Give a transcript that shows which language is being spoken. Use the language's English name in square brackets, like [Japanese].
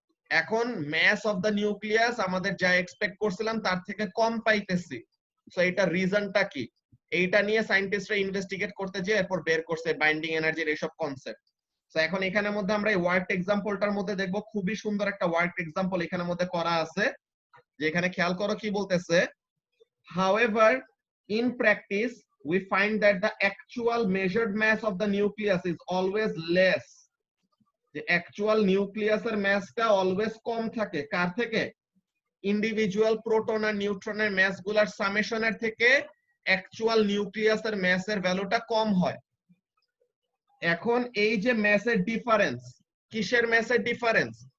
[Bangla] এখন [English] mass of the nucleus [Bangla] আমাদের যা এক্সপেক্ট করছিলাম তার থেকে কম পাইতেছি। সো এটা রিজনটা কি, এইটা নিয়ে সায়েন্টিস্টরা ইনভেস্টিগেট করতে যে এরপর বের করছে বাইন্ডিং এনার্জির এইসব কনসেপ্ট। সো এখন এখানের মধ্যে আমরা এই ওয়ার্ড এক্সাম্পলটার মধ্যে দেখব, খুবই সুন্দর একটা ওয়ার্ড এক্সাম্পল এখানের মধ্যে করা আছে। যে এখানে খেয়াল করো কি বলতেছে, [English] however in practice we find that the actual measured mass of the nucleus is always less. The actual nucleus [Bangla] এর massটা always কম থাকে কার থেকে? ইন্ডিভিজুয়াল প্রোটন আর নিউট্রনের মাস গুলার সামেশনের থেকে অ্যাকচুয়াল নিউক্লিয়াসের মাসের ভ্যালুটা কম হয়। এখন এই যে ম্যাসের ডিফারেন্স, কিসের ম্যাসের ডিফারেন্স?